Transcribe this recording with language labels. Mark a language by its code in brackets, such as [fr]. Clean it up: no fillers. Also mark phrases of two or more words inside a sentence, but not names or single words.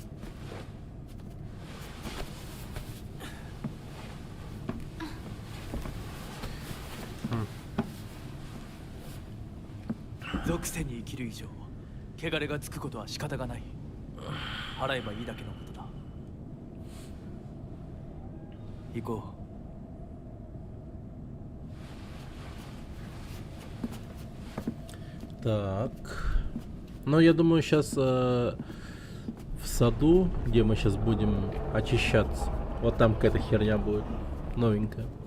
[ja] 属性に生きる以上、汚れがつくことは仕方がない。払えばいいだけのことだ。行こう。 [ru] Так. Ну, я думаю, сейчас в саду, где мы сейчас будем очищаться, вот там какая-то херня будет новенькая.